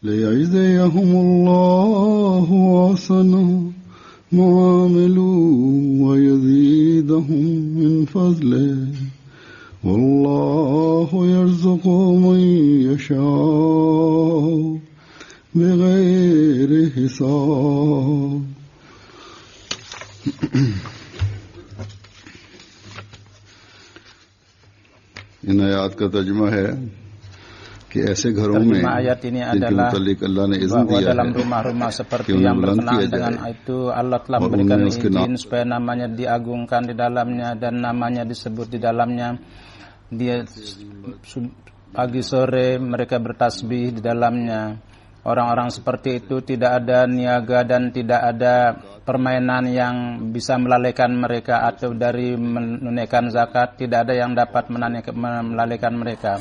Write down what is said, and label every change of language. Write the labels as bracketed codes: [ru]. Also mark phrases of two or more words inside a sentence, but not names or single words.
[ar] ليجزيهم الله أحسن ما عملوا ويزيدهم من فضله والله يرزق من يشاء بغير حساب. [hi] इन आयात का तर्जुमा है कि ऐसे घरों में [id] ayat ini [hi] जिनके [id] adalah [hi] मुतालिक अल्लाह ने इज़्न [id] bahwa [hi] दिया [id] dalam [hi] है [id] rumah-rumah seperti [hi] कि [id] yang [hi] उन्हें बुलंद [id] berkenaan [hi] किया [id] dengan [hi] जाए [id] itu Allah telah [hi] और [id] memberikan [hi] उनमें उसके [id] izin supaya namanya diagungkan di dalamnya dan namanya disebut di dalamnya. Dia pagi sore mereka bertasbih di dalamnya. Orang-orang seperti itu tidak ada niaga dan tidak ada permainan yang bisa melalaikan mereka atau dari menunaikan zakat, tidak ada yang dapat melalaikan mereka.